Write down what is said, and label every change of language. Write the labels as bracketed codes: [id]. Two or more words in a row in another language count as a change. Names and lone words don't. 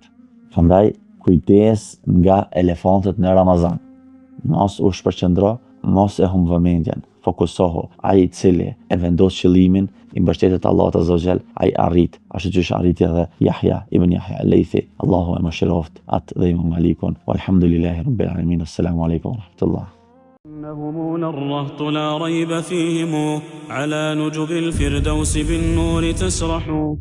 [sq] Prandaj kujdes nga elefantët në Ramazan. Mos u shpërqendro, mos e humb vëmendjen. Fokusohu. Ai i cili e vendos qëllimin, i mbështetet Allahut [ar] عز وجل, [sq] ai arrit. Ashtu që arriti edhe Yahya ibn Yahya al-Laythi. Allahu e mëshiroft atë dhe Imam Malikun. [ar] والحمد لله رب العالمين السلام عليكم ورحمة الله. إنهم الرهط لا ريب فيهم على نجب الفردوس بالنور تسرح